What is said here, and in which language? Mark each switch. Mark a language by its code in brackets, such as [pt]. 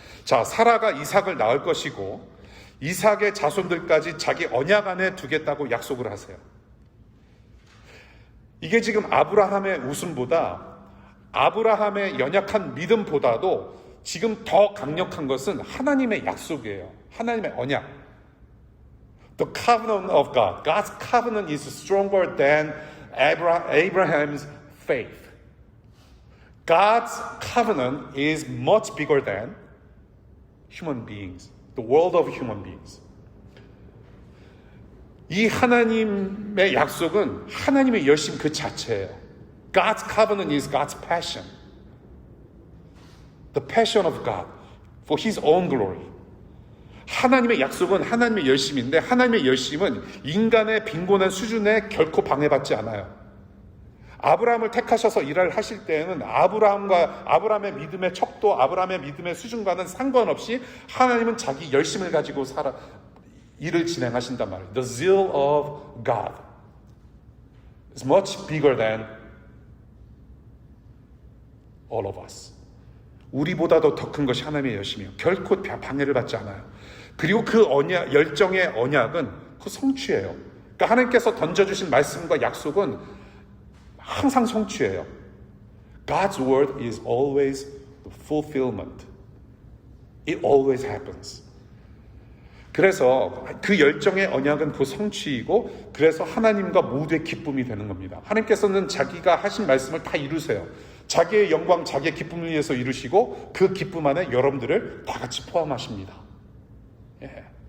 [ko] 자, 사라가 이삭을 낳을 것이고 이삭의 자손들까지 자기 언약 안에 두겠다고 약속을 하세요. 이게 지금 아브라함의 웃음보다 아브라함의 연약한 믿음보다도 지금 더 강력한 것은 하나님의 약속이에요. 하나님의 언약. [en] The covenant of God. God's covenant is stronger than Abraham's faith. God's covenant is much bigger than human beings. The world of human beings. [ko] 이 하나님의 약속은 하나님의 열심 그 자체예요. [en] God's covenant is God's passion. The passion of God for His own glory. [ko] 하나님의 약속은 하나님의 열심인데 하나님의 열심은 인간의 빈곤한 수준에 결코 방해받지 않아요. 아브라함을 택하셔서 일을 하실 때에는 아브라함의 믿음의 척도, 아브라함의 믿음의 수준과는 상관없이 하나님은 자기 열심을 가지고 일을 진행하신단 말이에요. [en] The zeal of God is much bigger than all of us. [ko] 우리보다도 더 큰 것이 하나님의 열심이에요. 결코 방해를 받지 않아요. 그리고 그 언약, 열정의 언약은 그 성취예요. 그러니까 하나님께서 던져주신 말씀과 약속은 항상 성취예요. [en] God's word is always the fulfillment. It always happens. [ko] 그래서 그 열정의 언약은 그 성취이고 그래서 하나님과 모두의 기쁨이 되는 겁니다. 하나님께서는 자기가 하신 말씀을 다 이루세요. 자기의 영광, 자기의 기쁨을 위해서 이루시고 그 기쁨 안에 여러분들을 다 같이 포함하십니다. 예.